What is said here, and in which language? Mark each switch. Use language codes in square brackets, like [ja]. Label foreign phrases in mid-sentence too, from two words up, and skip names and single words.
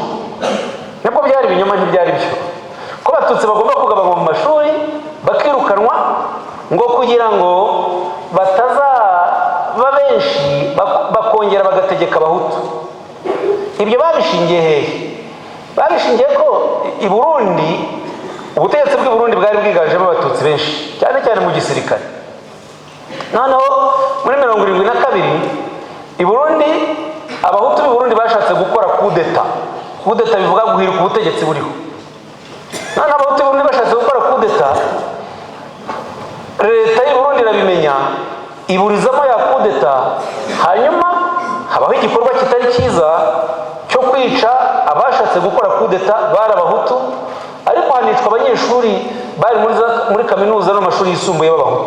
[rw] Nabwo byari ibinyoma, ntibyari byo, ko Abatutsi bagomba kugabanywa mu mashuri bakirukanwa, ngo kugira ngo batazaba benshi bakongera bagategeka Abahutu. Ibyo babishingiye hehe? Babishingiye ko i Burundi ubutegetsi bw'i Burundi bwari bwiganjemo abatutsi benshi cyane cyane mu gisirikare. Noneho muri 1972 i Burundi abahutu b'i Burundi bashatse gukora kudeta. Kudeta bivuga guhirika ubutegetsi buriho. Noneho abahutu b'i Burundi bashatse gukora kudeta, leta y'u Burundi irabimenya iburizamo ya kudeta, hanyuma habaho igikorwa kitari cyiza cyo kwica abashatse gukora kudeta bari abahutu, ariko hanicwa abanyeshuri bari muri kaminuza no mashuri yisumbuye b'abahutu.